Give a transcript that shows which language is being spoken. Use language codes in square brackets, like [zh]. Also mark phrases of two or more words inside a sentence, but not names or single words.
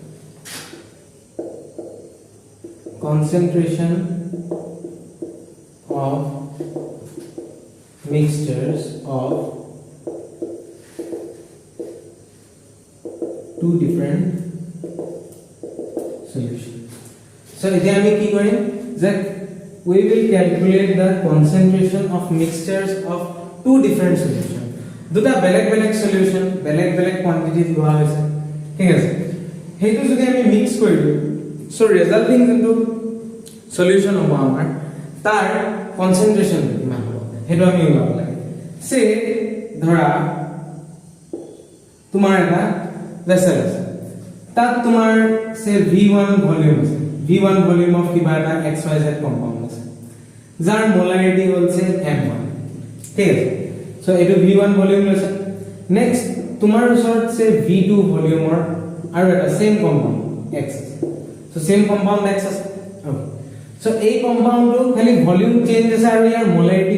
[en] concentration of mixtures of two different solutions so [as] এতিয়া আমি কি কৰিম যে [en] we will calculate the concentration of mixtures of two different solutions [as] দুটা বেলেগ বেলেগ সলিউশন বেলেগ বেলেগ কোয়ান্টিটি লোৱা হৈছে ঠিক আছে হেতু যদি আমি মিক্স কৰি দিও [en] so resulting into solution [as] হ'ব আমাৰ তাৰ কনসেন্ট্ৰেশন কিমান হ'ব হেতু আমি ওলাব লাগে সে ধৰা তোমাৰ এটা ভেসেল আছে তাত তোমাৰ সে V1 ভলিউম আছে V1 [en] volume of [as] কিবা এটা XYZ কম্পাউণ্ড আছে যাৰ মোলাৰিটি হৈছে M1 ঠিক আছে সো এটো V1 ভলিউম আছে নেক্সট তোমাৰ ওচৰত সে V2 ভলিউমৰ আৰু এটা [en] same compound X so same compound X [as] আছে [en] okay so [as] এই কম্পাউণ্ডটো খালি [en] volume change [as] আছে আৰু ইয়াৰ মোলাৰিটি